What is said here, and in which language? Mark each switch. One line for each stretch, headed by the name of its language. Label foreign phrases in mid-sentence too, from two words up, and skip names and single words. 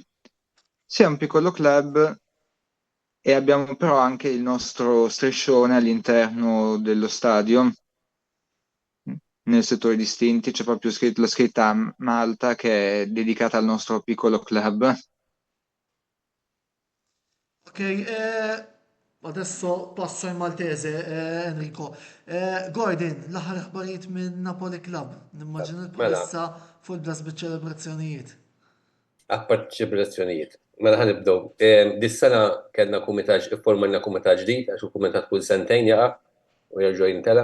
Italian: Sì, è un piccolo club e abbiamo però anche il nostro striscione all'interno dello stadio. Nel settore distinti c'è proprio la scritta Malta che è dedicata al nostro piccolo club. Ok, adesso passo in maltese, Enrico.
Maltese: Gordon, l-aħħar aħbarijiet minn Napoli Club. Nimmaġina Mela, bħalissa
English: full blast
Maltese: biċ-ċelebrazzjonijiet. apparċiplazzjonijiet. Mela ħanibdow. Dis-sena kellna kumitat, formajna kumitat ġdid, għax kumitat kull sentejn jaqa' u jerġgħu jintela.